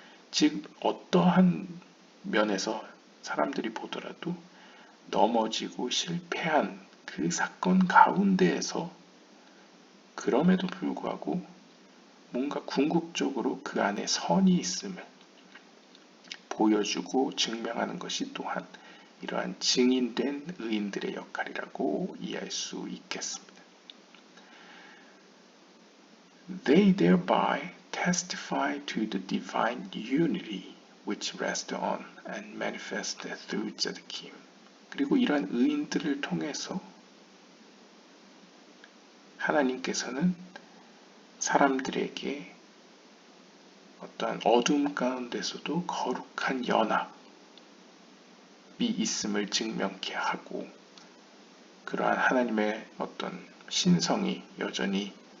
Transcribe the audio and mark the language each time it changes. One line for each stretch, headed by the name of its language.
Korean: 즉 어떠한 면에서 사람들이 보더라도 넘어지고 실패한 그 사건 가운데에서 그럼에도 불구하고 뭔가 궁극적으로 그 안에 선이 있음을 보여주고 증명하는 것이 또한 이러한 증인된 의인들의 역할이라고 이해할 수 있겠습니다.
English: They thereby testify to the divine unity which rests on and manifests through tzaddikim.
Korean: 그리고 이러한 의인들을 통해서 하나님께서는 사람들에게 어떠한 어둠 가운데서도 거룩한 연합이 있음을 증명케 하고 그러한 하나님의 어떤 신성이 여전히